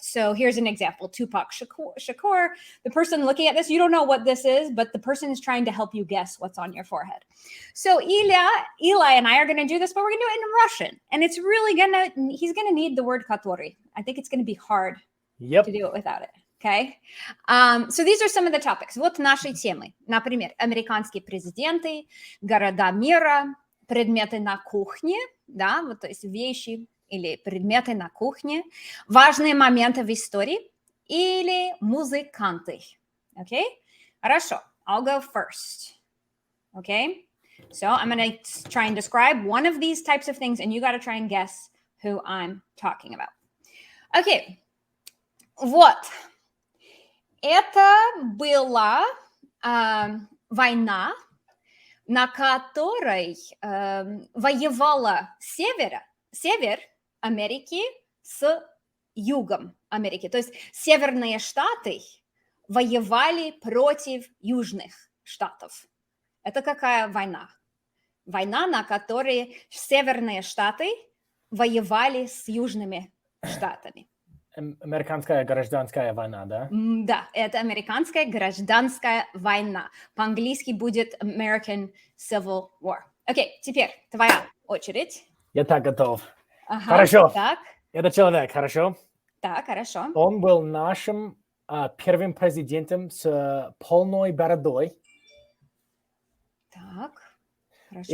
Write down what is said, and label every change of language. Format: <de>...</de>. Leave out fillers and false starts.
<en>So here's an example. Tupac Shakur. The person looking at this, you don't know what this is, but the person is trying to help you guess what's on your forehead. So Eli and I are going to do this, but we're going to do it in Russian. And it's really he's going to need the word который. I think it's going to be hard to do it without it. Okay. So these are some of the topics.</en> <ru>Вот наши темы. Например, американские президенты, города мира, предметы на кухне, да, вот, то есть вещи или предметы на кухне, важные моменты в истории или музыканты.</ru> <en>Okay?</en> <ru>Хорошо.</ru> <en>I'll go first. Okay? So I'm going to try and describe one of these types of things, and you got to try and guess who I'm talking about.</en> <ru>Okay. Вот. Это была война, на которой воевала север Америки с югом Америки. То есть северные штаты воевали против южных штатов. Это какая война? Война, на которой северные штаты воевали с южными штатами. Американская гражданская война, да? Да, это американская гражданская война. По-английски будет</ru> <en>American Civil War.</en> <ru>Окей, теперь твоя очередь. Я так готов. Ага, Хорошо. Так, Это человек, хорошо? так, хорошо. Он был нашим первым президентом с полной бородой. Так, хорошо.</ru>